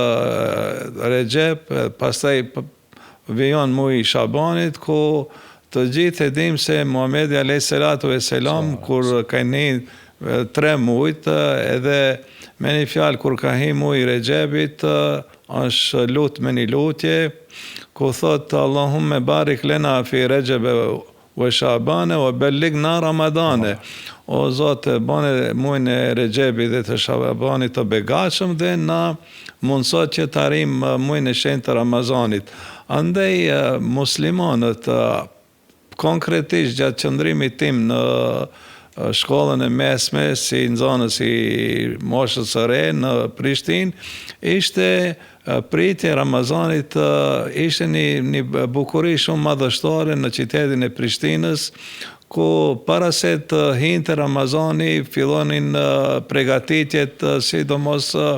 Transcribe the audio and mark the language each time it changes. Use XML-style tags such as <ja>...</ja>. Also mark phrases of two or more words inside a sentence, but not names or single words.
<sq>Rexhep, pastaj vijon muaji Shabanit, ku të gjithë e dimë se Muhamedi</sq> <ar>عليه الصلاة والسلام</ar> <sq>kur ka një 3 muajt, edhe me një fjalë kur ka hi muaji Rexhepit, është lutë me një lutje, ku thotë</sq> <ar>اللهم بارك لنا في رجب وشعبان وبلغنا رمضان.</ar> <sq>O Zotë, bane muajin e Rexhepit dhe të Shabanit të begatshëm dhe na mundësot që të arrijmë muajin e shenjtë të Ramazanit. Andaj muslimanët konkretisht gjatë qëndrimit tim në shkollën e mesme, si nxënës i moshës së re në Prishtinë, ishte pritja e Ramazanit, ishte një bukuri shumë madhështore në qytetin e Prishtinës, ku para se të hinte Ramazani fillonin përgatitjet, sidomos</sq>